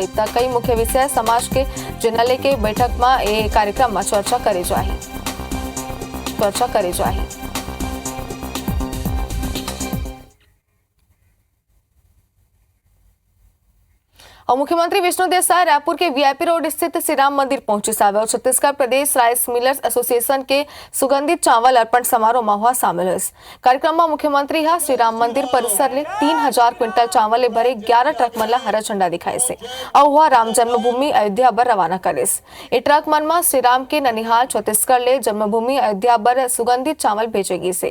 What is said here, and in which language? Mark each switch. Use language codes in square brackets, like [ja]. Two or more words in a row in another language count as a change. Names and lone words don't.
[hne] तक कई मुख्य विषय समाज के जनला लेके बैठक में ए कार्यक्रम में चर्चा करे जाए। और मुख्यमंत्री विष्णुदेव साय रायपुर के वीआईपी रोड स्थित श्री राम मंदिर पहुंचे सावे और छत्तीसगढ़ प्रदेश राइस मिलर्स एसोसिएशन के सुगंधित चावल अर्पण समारोह में हुआ शामिल। इस कार्यक्रम में मुख्यमंत्री श्री राम मंदिर परिसर ले 3000 क्विंटल चावल ले भरे 11 ट्रक मन ला हरा झंडा दिखाए से और हुआ राम जन्मभूमि अयोध्या बर रवाना करे। ए ट्रक मन में श्री राम के ननिहाल छत्तीसगढ़ ले जन्मभूमि अयोध्या बर सुगंधित चावल भेजेगी से।